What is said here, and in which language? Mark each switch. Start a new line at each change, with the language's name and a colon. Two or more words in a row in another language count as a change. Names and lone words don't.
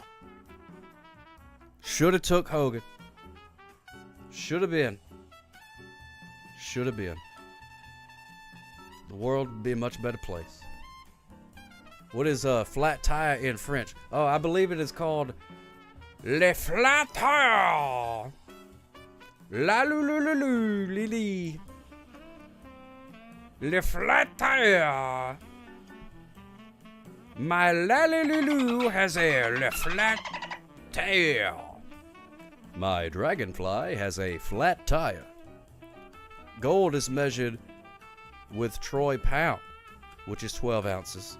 English: Should have took Hogan. Should have been. Should have been. The world would be a much better place. What is a flat tire in French? Oh, I believe it is called Le Flat Tire. La lou lou lou lou lili. Le Flat Tire. My Lalilulu has a le flat tire. My Dragonfly has a flat tire. Gold is measured with troy pound, which is 12 ounces.